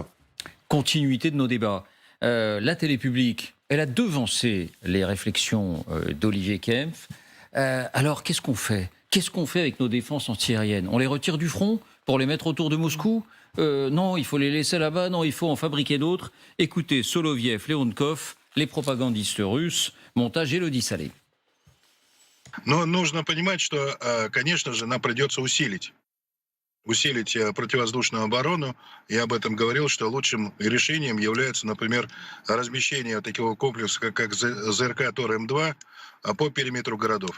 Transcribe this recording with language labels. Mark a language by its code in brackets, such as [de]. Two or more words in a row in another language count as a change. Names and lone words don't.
[fr] Continuité de nos débats. La télé publique, elle a devancé les réflexions d'Olivier Kempf. Alors, qu'est-ce qu'on fait? Qu'est-ce qu'on fait avec nos défenses antiaériennes? On les retire du front pour les mettre autour de Moscou? Non, il faut les laisser là-bas. Non, il faut en fabriquer d'autres. Écoutez, Soloviev, Leonkov, les propagandistes russes, montage Élodie Salé. [ru] Но нужно понимать, что, конечно же, нам придется усилить противовоздушную оборону. Я об этом говорил, что лучшим решением является, например, размещение такого комплекса, как ЗРК Тор-М2 по периметру городов.